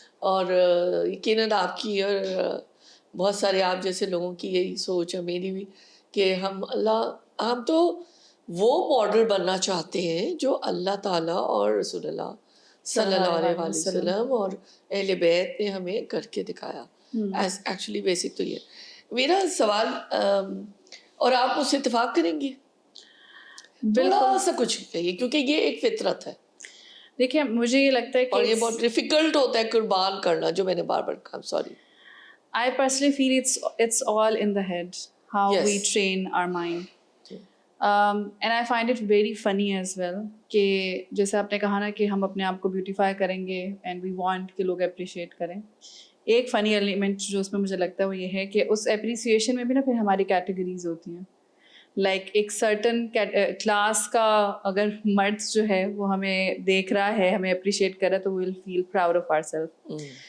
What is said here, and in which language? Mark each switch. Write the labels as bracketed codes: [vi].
[ur] اور یقیناً آپ کی اور بہت سارے آپ جیسے لوگوں کی یہی سوچ ہے، میری بھی، کہ ہم تو وہ ماڈل بننا چاہتے ہیں جو اللہ تعالیٰ اور رسول اللہ صلی اللہ علیہ وسلم اور اہل بیت نے ہمیں کر کے دکھایا. ایکچولی بیسک تو یہ میرا سوال، اور آپ اس سے اتفاق کریں گی؟ تھوڑا سا کچھ کہیے، کیونکہ یہ ایک فطرت ہے. دیکھیے مجھے یہ لگتا ہے کہ اور یہ بہت ڈیفیکلٹ ہوتا ہے قربان کرنا، جو میں نے بار بار کہا. Sorry. [en] I personally feel it's all in the head, how we train our mind. And I find it very funny as well [ur] کہ جیسے آپ نے کہا نا کہ ہم اپنے آپ کو بیوٹیفائی کریں گے [en] and we want [ur] کہ لوگ اپریشیٹ کریں. ایک فنی ایلیمنٹ جو اس میں مجھے لگتا ہے وہ یہ ہے کہ اس اپریسیشن میں بھی نا پھر ہماری کیٹیگریز ہوتی ہیں. لائک ایک سرٹن کلاس کا اگر مرد جو ہے وہ ہمیں دیکھ رہا ہے، ہمیں اپریشیٹ کر رہا ہے، تو [en] We will feel proud of our self.